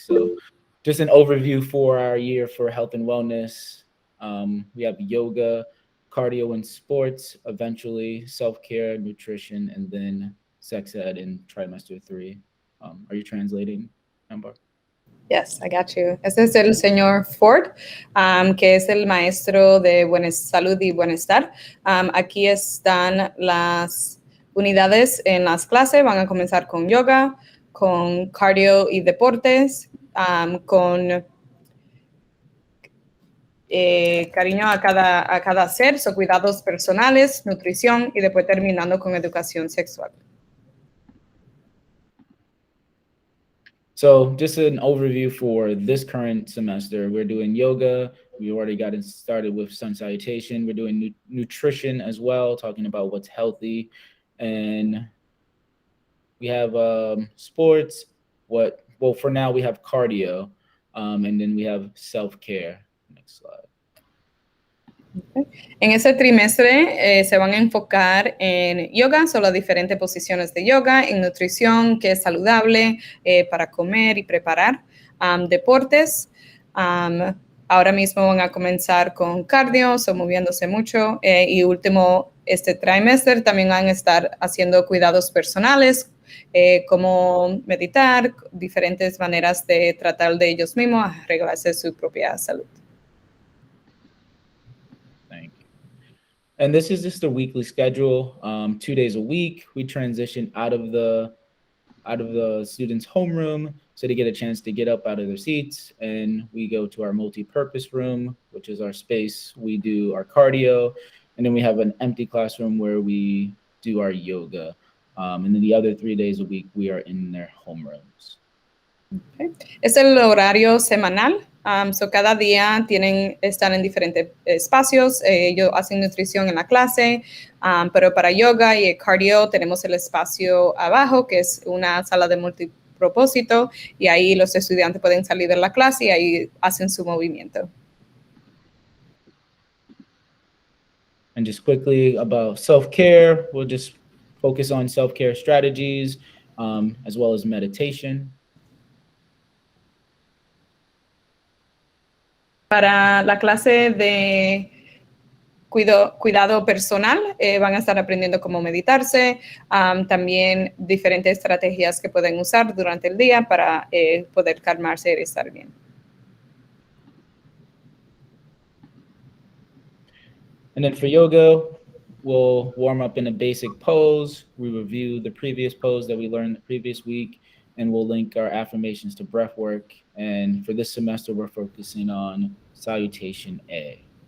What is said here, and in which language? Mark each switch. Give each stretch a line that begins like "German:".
English: So just an overview for our year for health and wellness. We have yoga, cardio and sports, eventually self-care, nutrition, and then sex ed in trimester 3. Are you translating, Amber? Yes, I got you.
Spanish: Ese es el señor Ford, que es el maestro de salud y bienestar. Aquí están las unidades en las clases. Van a comenzar con yoga, con cardio y deportes, con cariño a cada ser, cuidados personales, nutrición y después terminando con educación sexual.
English: So just an overview for this current semester. We're doing yoga. We already got started with sun salutation. We're doing nutrition as well, talking about what's healthy. And we have sports. For now, we have cardio. And then we have self-care. Next slide.
Spanish: En ese trimestre se van a enfocar en yoga, son las diferentes posiciones de yoga, en nutrición, que es saludable para comer y preparar, deportes. Ahora mismo van a comenzar con cardio, son moviéndose mucho y último, este trimestre también van a estar haciendo cuidados personales, como meditar, diferentes maneras de tratar de ellos mismos, arreglarse su propia salud.
English: Thank you. And this is just a weekly schedule, 2 days a week. We transition out of the students' homeroom so they get a chance to get up out of their seats, and we go to our multi-purpose room, which is our space. We do our cardio, and then we have an empty classroom where we do our yoga. And then the other 3 days a week, we are in their homerooms.
Spanish: Okay. Es el horario semanal. So cada día están en diferentes espacios. Ellos hacen nutrición en la clase, pero para yoga y cardio tenemos el espacio abajo, que es una sala de multipropósito, y ahí los estudiantes pueden salir de la clase y ahí hacen su movimiento.
English: And just quickly about self-care, we'll just focus on self-care strategies, as well as meditation.
Spanish: Para la clase de cuidado personal, van a estar aprendiendo cómo meditarse, también diferentes estrategias que pueden usar durante el día para poder calmarse y estar bien.
English: And then for yoga, we'll warm up in a basic pose. We review the previous pose that we learned the previous week, and we'll link our affirmations to breath work. And for this semester, we're focusing on salutation A.